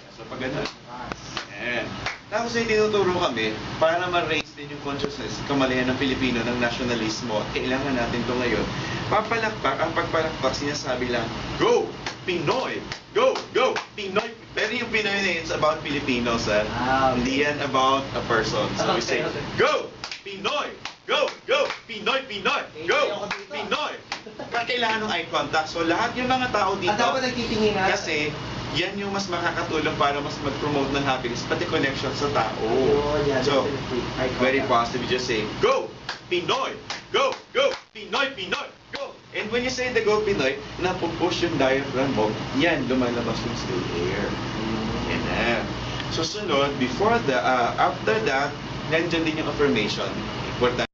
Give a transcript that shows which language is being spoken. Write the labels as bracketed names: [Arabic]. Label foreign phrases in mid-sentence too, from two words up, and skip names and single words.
[Filipino] So pag ganun. Yan. Tapos ay tinuturo kami para ma-raise din yung consciousness, kamalayan ng Pilipino, ng nationalismo. Kailangan natin to ngayon. Papalakpak, ang pagpalakpak, sinasabi lang, go! Pinoy! [English] Go! Go! [Filipino] Pinoy! Pero yung Pinoy na yun, [English] it's about Filipinos. Okay. [Filipino] Hindi yan [English] about a person. So we say, Okay. go! Pinoy! Go! Go! Pinoy! Pinoy! Go! [Filipino] Ayoko dito. Pinoy! Kailangan ng [English] eye contact. [Filipino] So lahat yung mga tao dito, At dapat nagtitingin na. kasi yan yung mas makakatulong para mas mag-promote ng happiness, pati connection sa tao. Ayun, [English] yeah, So, definitely. Eye very contact. positive. Just say, Go! Pinoy! Go! Go! Pinoy! Pinoy! Go! And when you say the Go Pinoy, [Filipino] napupush yung diaphragm mo, yan, lumalabas yung [English] still air. [Filipino] Yan na. So, sunod, [English] after that, [Filipino] nandyan din yung affirmation. [English] Important.